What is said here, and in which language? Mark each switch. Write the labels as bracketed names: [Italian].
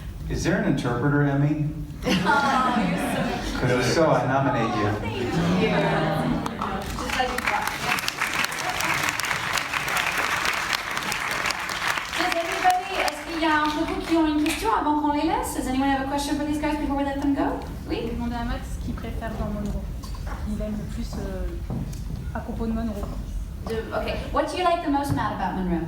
[English] Is there an interpreter, Emmy? Oh, you're so Because if so, I nominate you. Thank you. Just like you thought. Does anybody, [French] est-ce qu'il y a entre vous qui ont une question avant qu'on les laisse? [English] Does anyone have a question for these guys before we let them go? [French] Oui? Je vais demander à Max ce qu'il préfère dans Monroe. Il aime le plus à propos de Monroe. [English] Okay, what do you like the most, Matt, about Monroe?